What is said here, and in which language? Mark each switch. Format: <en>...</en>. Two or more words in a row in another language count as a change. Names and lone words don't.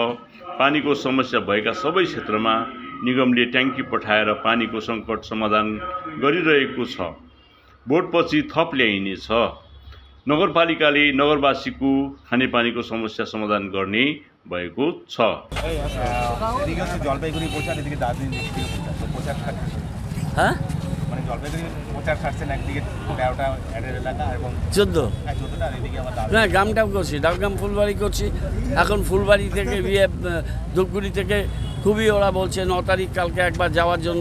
<ne>पानीको समस्या भएका सबै क्षेत्रमा निगमले ट्याङ्की पठाएर पानीको सङ्कट समाधान गरिरहेको छ। भोटपछि थप ल्याइनेछ। नगरपालिकाले नगरवासीको खानेपानीको समस्या समाधान गर्ने भएको छ।</ne> <bn>গ্রামটাও করছি, ডাকগ্রাম ফুলবাড়ি করছি। এখন ফুলবাড়ি থেকে ধূপগুড়ি থেকে খুবই ওরা বলছে 9 তারিখ কালকে একবার যাওয়ার জন্য।</bn>